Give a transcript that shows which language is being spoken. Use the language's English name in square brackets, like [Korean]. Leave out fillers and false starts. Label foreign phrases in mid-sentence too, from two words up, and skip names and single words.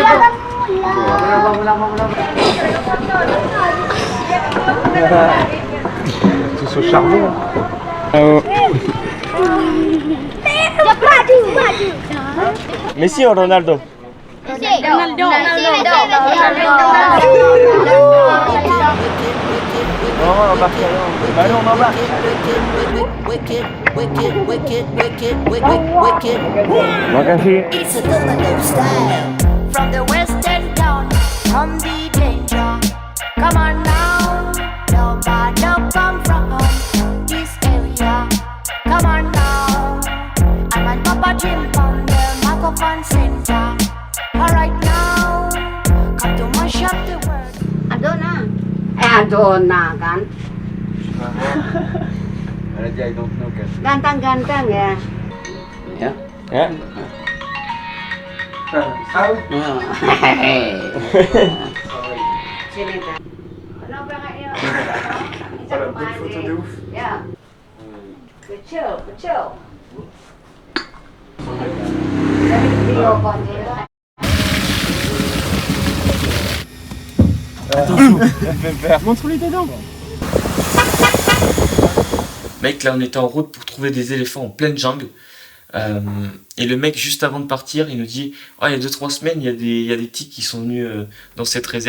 [French] Tous au charbon. Messi ou Ronaldo? Non, embarque alors. Bah allez, on embarque. [English] It's a Boogaloo style. From the western town, come the danger. Come on now, nobody come from this area. Come on now, I'm on Papa Jim from the microphone center. Alright now, come to mash up the world. Adona. Adona kan. [French] Elle a dit [English] I don't know [French] kan. [Indonesian] Ganteng-ganteng ya. Ya? Ya. Sini kan. Kenapa enggak ya? [French] Voilà, bonne photo de ouf. [Indonesian] Ya. Kecil, kecil. Dari video konten. [French] Montre-lui tes dents. Mec, là on était en route pour trouver des éléphants en pleine jungle. Et le mec, juste avant de partir, il nous dit « Oh, il y a 2-3 semaines, il y a des tics qui sont venus dans cette réserve.